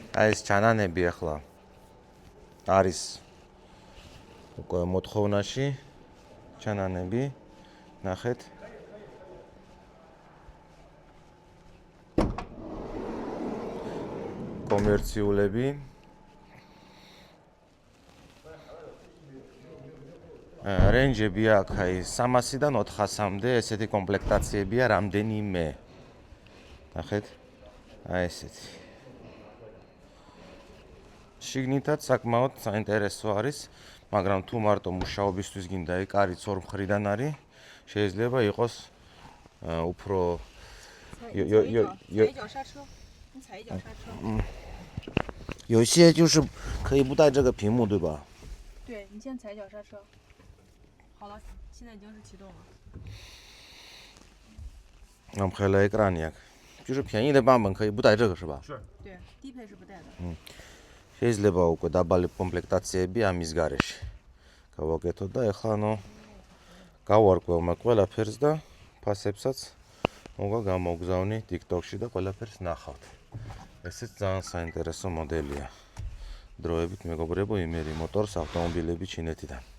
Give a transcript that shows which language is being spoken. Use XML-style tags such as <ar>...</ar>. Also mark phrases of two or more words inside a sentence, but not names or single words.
<ka>აი ეს ჩანანები ახლა არის უკვე მოთხოვნაში ჩანანები ნახეთ კომერციულები რენჯები აქ აი 300-დან 400-მდე ესეთი კომპლექტაციებია რამდენიმე ნახეთ აი ესეთი შიგნითაც საკმაოდ საინტერესო არის მაგრამ თუ მარტო მუშაობისთვის გინდა ეკარიც ორ მხრიდან არის შეიძლება იყოს უფრო</ka> <zh>有些就是可以不带这个屏幕对吧？对，你先踩脚刹车。好了，现在已经是启动了。</zh> <ka>ამხელა ეკრანი აქვს。</ka> <zh>就是便宜的版本可以不带这个是吧？是。对，低配是不带的。</zh> <ka>შეიძლება უკვე დაბალი კომპლექტაციები ამის გარეშე. გავაკეთოთ და ეხლა ანუ გავარკვევ ყველაფერს და ფასებსაც მოგა გამოგზავნი TikTok-ში და ყველაფერს ნახავთ. ესეც ძალიან საინტერესო მოდელია. დროებით მეგობრებო იმერი მოტორს ავტომობილები ჩინეთიდან.</ka>